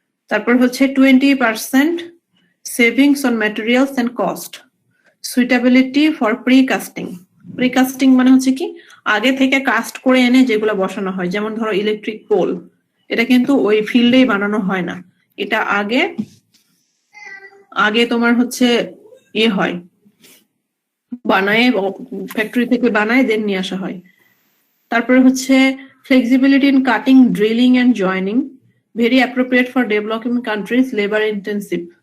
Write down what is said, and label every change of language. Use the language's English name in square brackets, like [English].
[Bangla] তারপর হচ্ছে [English] 20% savings on materials and cost, suitability for pre-casting. [Bangla] Pre-casting মানে হচ্ছে কি, আগে থেকে কাস্ট করে এনে যেগুলো বসানো হয়, যেমন ধরো ইলেকট্রিক পোল, এটা কিন্তু ওই ফিল্ডেই বানানো হয় না, এটা আগে তোমার হচ্ছে হয়, বানায় ফ্যাক্টরি থেকে বানায় দেন নিয়ে আসা হয়। তারপরে হচ্ছে [English] flexibility in cutting, drilling and joining, very appropriate for developing countries, labor intensive.